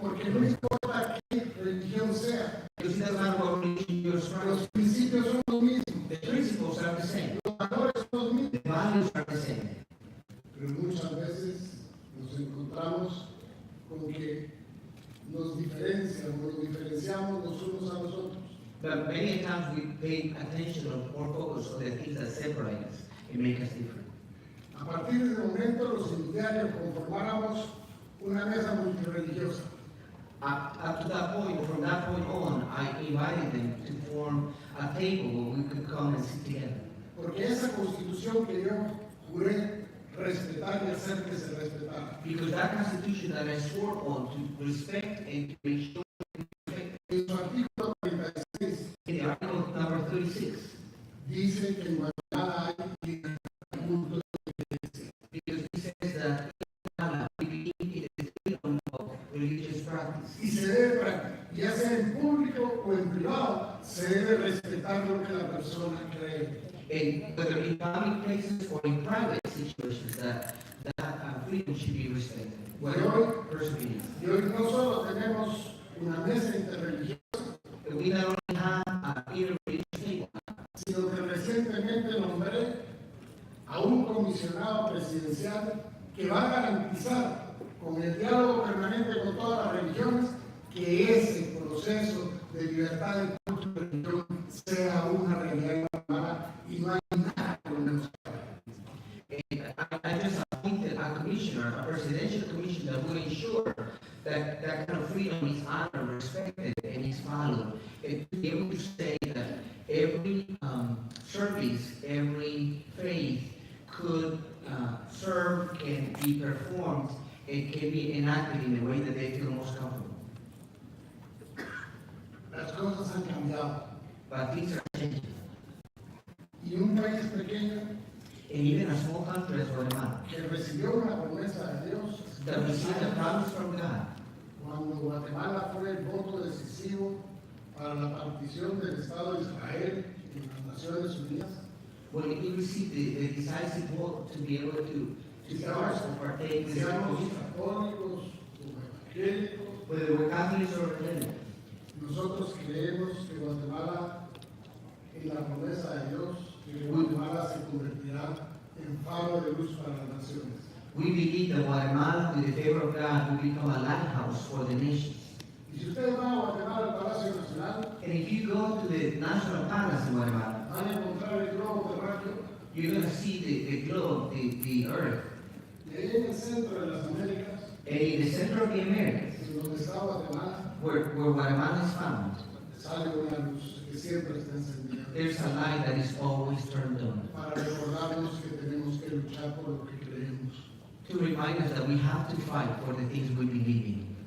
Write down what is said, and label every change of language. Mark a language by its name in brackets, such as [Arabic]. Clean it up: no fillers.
[Spanish] Porque no importa qué religión sea, [English] Because it doesn't matter what religion you're [Spanish] los [English] from, [Spanish] principios son los mismos, [English] the principles are the same, [Spanish] los valores son los mismos. [English] the values are the same. [Spanish] Pero muchas veces nos encontramos con que nos diferenciamos los unos a los otros. [English] But many times we pay attention or focus on the things that separate us and make us different. [Spanish] A partir de ese momento, los unitarios conformáramos una mesa multireligiosa. [English] Up to that point, from that point on, I invited them to form a table where we could come and sit together. [Spanish] Porque esa constitución que yo juré respetar y hacer que se respetara, [English] Because that constitution that I swore on to respect and to make sure [Spanish] en su artículo 36 [English] in the article number 36, [Spanish] dice que en Guatemala hay libertad de culto. [English] because it says that we believe in the freedom of religious practice. [Spanish] Y se debe, ya sea en público o en privado, se debe respetar lo que la persona cree. [English] And whether in public places or in private situations, that freedom should be respected. Whatever person believes. [Spanish] Y hoy no solo tenemos una mesa interreligiosa, [English] We not only have a interreligious table, [Spanish] sino que recientemente nombré a un comisionado presidencial que va a garantizar con el diálogo permanente con todas las religiones que ese proceso de libertad de culto y religión sea una realidad en Guatemala y no hay nada que lo menos. [English] I just appointed a commissioner, a presidential commission that will ensure that that kind of freedom is honored, respected, and is followed. And to be able to say that every service, every faith could serve and be performed and can be enacted in the way that they feel most comfortable. [Spanish] Las cosas han cambiado [English] But things are changing. [Spanish] y un país pequeño [English] And even a small country as Guatemala, [Spanish] que recibió una promesa de Dios [English] that received a promise from God, [Spanish] cuando Guatemala fue el voto decisivo para la partición del Estado de Israel en las Naciones Unidas, [English] when he received the decisive vote to be able to partake in the [Spanish] seamos [English] Israel. whether we're Catholics or Catholics. [Spanish] Nosotros creemos que Guatemala, en la promesa de Dios, que Guatemala se convertirá en faro de luz para las naciones. [English] We believe that Guatemala, with the favor of God, will become a lighthouse for the nations. [Spanish] Y si ustedes van a Guatemala, al Palacio Nacional, [English] And if you go to the National Palace in Guatemala, [Spanish] van a encontrar el globo terráqueo, [English] you're going to see the globe, the earth. [Spanish] y ahí en el centro de las Américas, [English] And in the center of the Americas, [Spanish] en donde está Guatemala, [English] where Guatemala is found, [Spanish] sale una luz que siempre está encendida. [English] there's a light that is always turned on. [Spanish] Para recordarnos que tenemos que luchar por lo que creemos. [English] To remind us that we have to fight for the things we believe in.